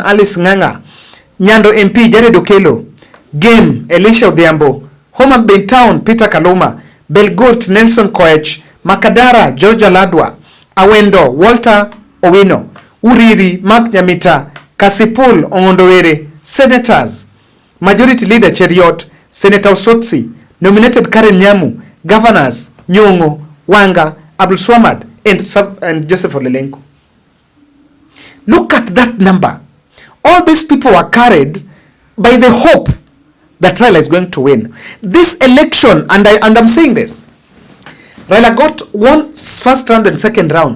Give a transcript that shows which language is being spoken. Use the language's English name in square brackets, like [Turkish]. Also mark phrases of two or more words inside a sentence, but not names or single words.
[English] Alice Ng'ang'a, Nyando MP Jared Okello, Game Elisha Odhiambo, Homa Bay Town Peter Kaluma, Belgut Nelson Koech, Makadara Georgia Ladwa, Awendo Walter Owino, Uriri Mark Nyamita, Kasipul Ongondowere, Senators, Majority Leader Cheriot, Senator Osotsi, nominated Karen Nyamu, Governors Nyong'o, Wanga, Abdul Swamad, and Joseph Olelenku. Look at that number. All these people were carried by the hope that Raila is going to win. This election, and I'm saying this, Raila got one first round and second round.